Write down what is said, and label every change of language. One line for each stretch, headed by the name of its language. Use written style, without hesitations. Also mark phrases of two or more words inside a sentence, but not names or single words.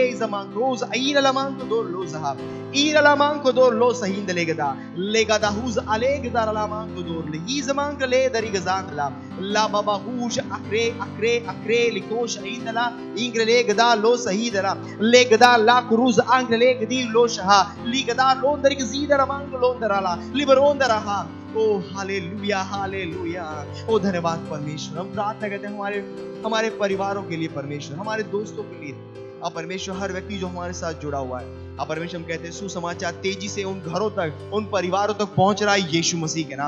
Hindi: जमांग रोज आईरा ला मांग दो लोजहा ईरा ला मांग दो लो सहिंद लेगदा हुज अलेग दारा ला मांग दो ही जमांग ले दरी गजांदला ला बाबा हुज अक्रे लिकोश इंदला इंग्र लेगदा लो सहीदरा लेगदा ला क्रूज अंग लेगदी लो शहा लीगदा लोंदर के जीदरा मांग लोंदरा ला लिबरोंदरा हा ओ हालेलुया, हालेलुया। ओ धन्यवाद परमेश्वर। हम प्रार्थना करते हैं हमारे परिवारों के लिए परमेश्वर, हमारे दोस्तों के लिए। अब परमेश्वर हर व्यक्ति जो हमारे साथ जुड़ा हुआ है, अब परमेश्वर हम कहते हैं सुसमाचार तेजी से उन घरों तक, उन परिवारों तक पहुंच रहा है यीशु मसीह के नाम।